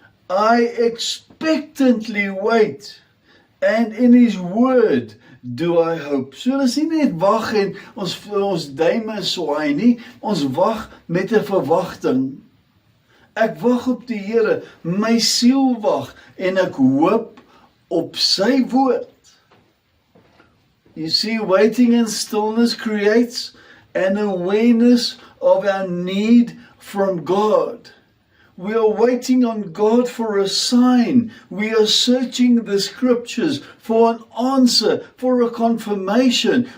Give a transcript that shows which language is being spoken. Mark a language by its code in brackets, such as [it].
[en] I expectantly wait, and in his word do I hope." [af] So dis nie net wag en ons duime swaai nie, ons wag met 'n verwagting. Ek wag op die Here, my siel wag en ek hoop op sy woord. [en] You see, waiting in stillness creates an awareness of our need from God. We are waiting on God for a sign. We are searching the scriptures for an answer, for a confirmation.